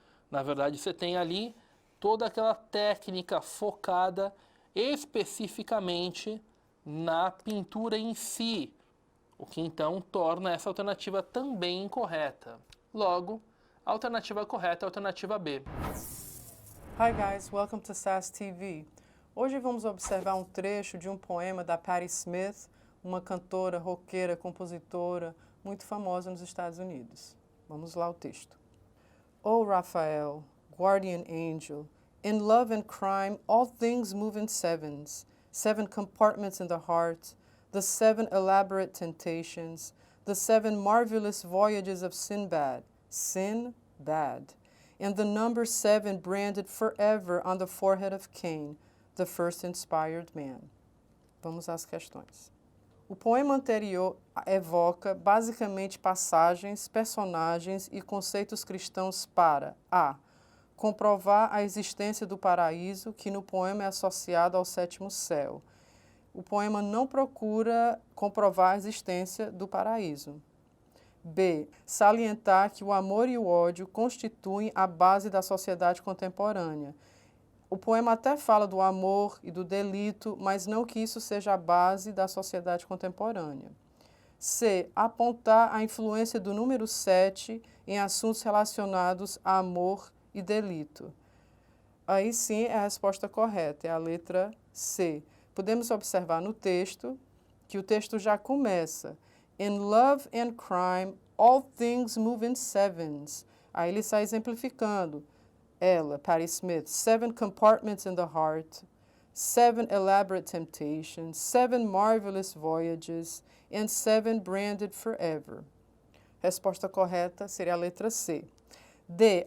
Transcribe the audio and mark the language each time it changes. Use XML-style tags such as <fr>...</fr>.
<pt>Na verdade, você tem ali toda aquela técnica focada especificamente na pintura em si, o que então torna essa alternativa também incorreta. Logo, a alternativa correta é a alternativa B.</pt> <en>Hi guys, welcome to SAS TV.</en> <pt>Hoje vamos observar um trecho de um poema da Patti Smith, uma cantora, roqueira, compositora muito famosa nos Estados Unidos. Vamos lá ao texto.</pt> <en>Oh Raphael, guardian angel, in love and crime all things move in sevens, 7 compartments in the heart, the 7 elaborate temptations, the 7 marvelous voyages of Sinbad, Sin-bad, and the number 7 branded forever on the forehead of Cain, the first inspired man.</en> <pt>Vamos às questões. O poema anterior evoca basicamente passagens, personagens e conceitos cristãos para a. Comprovar a existência do paraíso, que no poema é associado ao sétimo céu. O poema não procura comprovar a existência do paraíso. B. Salientar que o amor e o ódio constituem a base da sociedade contemporânea. O poema até fala do amor e do delito, mas não que isso seja a base da sociedade contemporânea. C. Apontar a influência do número 7 em assuntos relacionados a amor e delito. Aí sim é a resposta correta, é a letra C. Podemos observar no texto que o texto já começa.</pt> <en>In love and crime, all things move in sevens.</en> <pt>Aí ele está exemplificando.</pt> <en>Ela, Patti Smith, 7 compartments in the heart, 7 elaborate temptations, 7 marvelous voyages, and 7 branded forever.</en> <pt>Resposta correta seria a letra C. D.</pt>